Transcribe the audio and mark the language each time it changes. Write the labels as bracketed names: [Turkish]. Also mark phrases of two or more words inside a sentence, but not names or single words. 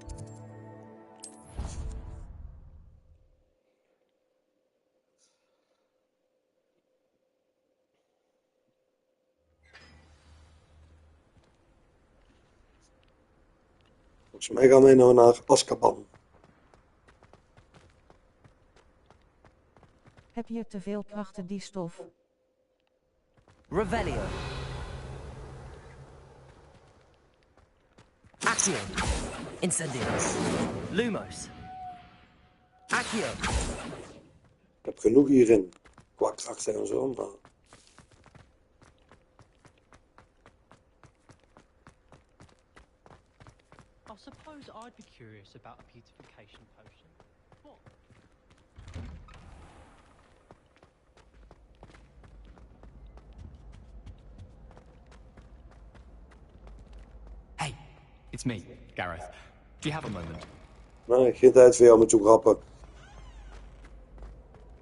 [Dutch] Volgens mij gaan wij nou naar Azkaban. Heb je te veel krachten die stof? Revelio. Accio. Incendio. Lumos. Accio. Ik heb genoeg hierin. Qua krachten en zo, maar... [English] I suppose I'd be curious about a beautification potion. What? Hey, it's me, Gareth. Do you have a moment? [Dutch] Nee, geen tijd voor jou met zo'n grappen.